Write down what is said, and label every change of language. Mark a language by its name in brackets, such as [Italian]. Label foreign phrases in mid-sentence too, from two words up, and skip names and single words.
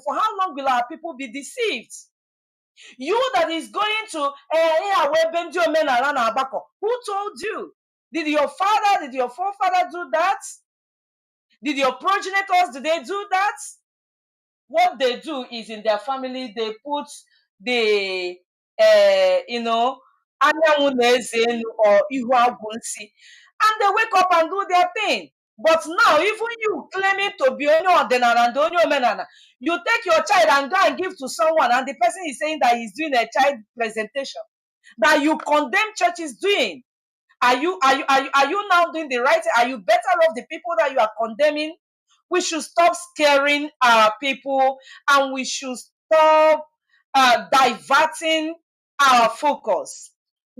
[English] For how long will our people be deceived? You that is going to who told you? Did your father, did your forefather do that? Did your progenitors, did they do that? What they do is in their family, they put the [Igbo] anyanwụ na-eze elu [English] or [Igbo] ihu agwụ nsi, [English] and they wake up and do their thing. But now, even you claiming to be [Igbo] onye ọdịnala [English] and [Igbo] onye omenala, [English] you take your child and go and give to someone, and the person is saying that he's doing a child presentation that you condemn churches doing. Are you now doing the right thing? Are you better off the people that you are condemning? We should stop scaring our people, and we should stop diverting our focus.